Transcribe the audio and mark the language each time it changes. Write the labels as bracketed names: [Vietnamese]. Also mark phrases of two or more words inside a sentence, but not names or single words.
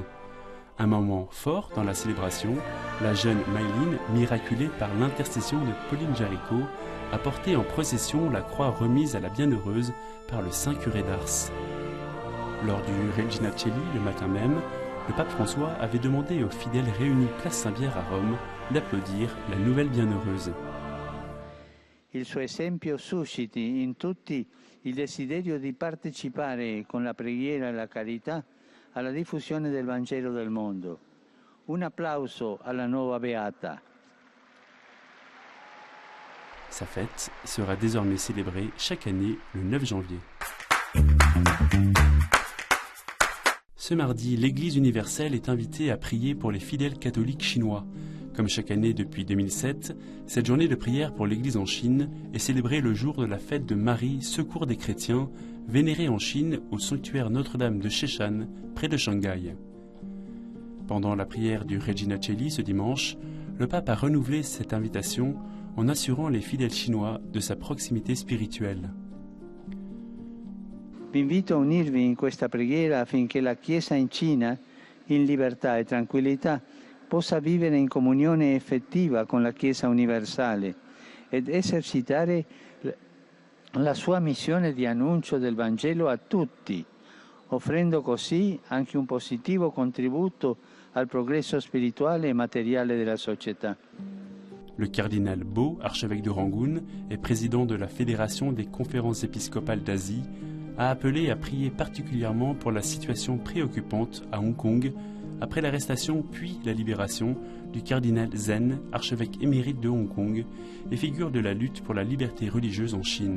[French] Un moment fort dans la célébration, la jeune Mayline, miraculée par l'intercession de Pauline Jaricot, a porté en procession la croix remise à la bienheureuse par le saint curé d'Ars. Lors du Regina Coeli, le matin même, le pape François avait demandé aux fidèles réunis place Saint-Pierre à Rome d'applaudir la nouvelle bienheureuse. [Italian] Il suo esempio susciti in tutti il desiderio di partecipare con la preghiera e la carità alla diffusione del Vangelo del mondo. Un applauso alla nuova Beata. [French] Sa fête sera désormais célébrée chaque année le 9 janvier. Ce mardi, l'Église universelle est invitée à prier pour les fidèles catholiques chinois. Comme chaque année depuis 2007, cette journée de prière pour l'Église en Chine est célébrée le jour de la fête de Marie, secours des chrétiens, vénérée en Chine au sanctuaire Notre-Dame de Sheshan, près de Shanghai. Pendant la prière du Regina Coeli ce dimanche, le pape a renouvelé cette invitation en assurant les fidèles chinois de sa proximité spirituelle. [Italian] Vi invito a unirvi in questa preghiera affinché la Chiesa in Cina, in libertà e tranquillità, possa vivere in comunione effettiva con la Chiesa universale ed esercitare la sua missione di annuncio del Vangelo a tutti, offrendo così anche un positivo contributo al progresso spirituale e materiale della società. [French] Le cardinal Bo, archevêque de Rangoon et président de la Fédération des conférences épiscopales d'Asie, a appelé à prier particulièrement pour la situation préoccupante à Hong Kong après l'arrestation puis la libération du cardinal Zen, archevêque émérite de Hong Kong et figure de la lutte pour la liberté religieuse en Chine.